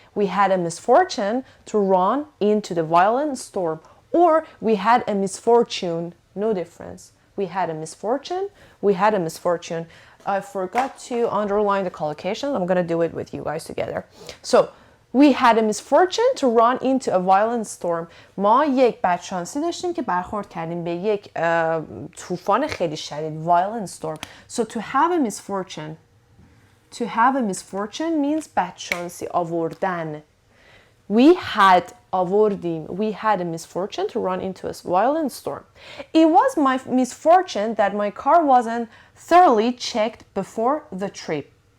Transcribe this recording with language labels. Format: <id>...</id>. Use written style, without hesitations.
<en>We had a misfortune to run into the violent storm. Or we had a misfortune. No difference. We had a misfortune. I forgot to underline the collocations. I'm going to do it with you guys together. So, we had a misfortune to run into a violent storm.</en> <fa>ما یک بدشانسی داشتیم که برخورد کردیم به یک طوفان خیلی شدید.</fa> <en>Violent storm. So, to have a misfortune means</en> <fa>بدشانسی آوردن.</fa> <en>We had a misfortune to run into a violent storm. It was my misfortune that my car wasn't thoroughly checked before the trip.</en>